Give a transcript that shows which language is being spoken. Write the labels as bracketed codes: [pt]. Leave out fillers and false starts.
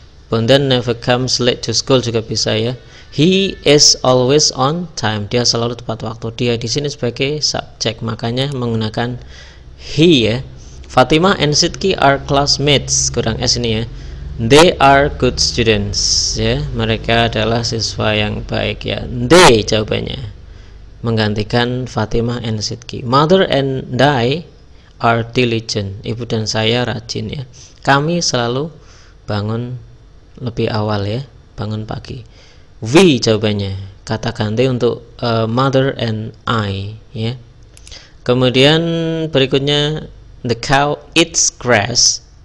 [en] Bondan never comes late to school [id] juga bisa, [en] ya. He is always on time. [id] Dia selalu tepat waktu. Dia di sini sebagai subjek, makanya menggunakan he, ya. [en] Fatima and Sidki are classmates. [id] Kurang S ini, [en] ya. They are good students, ya. [id] Mereka adalah siswa yang baik, ya. They jawabannya, menggantikan Fatimah and Sidki. [en] Mother and I are diligent. [id] Ibu dan saya rajin, ya. Kami selalu bangun lebih awal, ya. Bangun pagi. We jawabannya, kata ganti untuk mother and I, ya. Kemudian berikutnya, [en] the cow eats grass.